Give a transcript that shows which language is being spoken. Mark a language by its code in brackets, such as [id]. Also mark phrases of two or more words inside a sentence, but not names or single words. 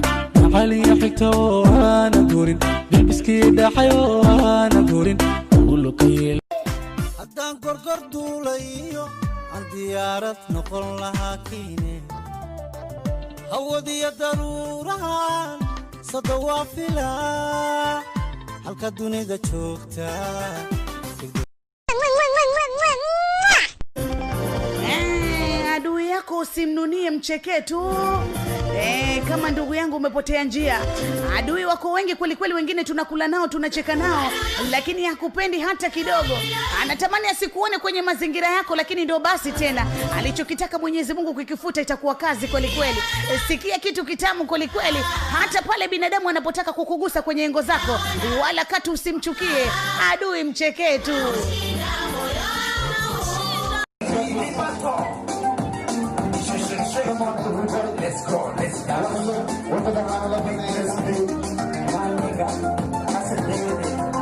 [so] macaliya xigta oo aana gurin bilbiskii dhaxay oo aana gurin ulukayeel haddaan gorgor duulayo aan diyaarad noqon lahaa kiine hawadiya daruurahan sada waa filaa halka dunida joogta [sw] usimnunie mcheke tu kama ndugu yangu umepotea njia. Adui wako wengi kweli kweli, wengine tunakula nao tunacheka nao, lakini hakupendi hata kidogo. Anatamani asikuone kwenye mazingira yako, lakini ndio basi tena alichokitaka Mwenyezi Mungu kukifuta itakuwa kazi kweli kweli. Sikia kitu kitamu kweli kweli, hata pale binadamu anapotaka kukugusa kwenye engo zako, wala katu usimchukie. Adui mcheke tu. [en] Let's go, let's go. What the hell of an ass? My nigga, I said, baby.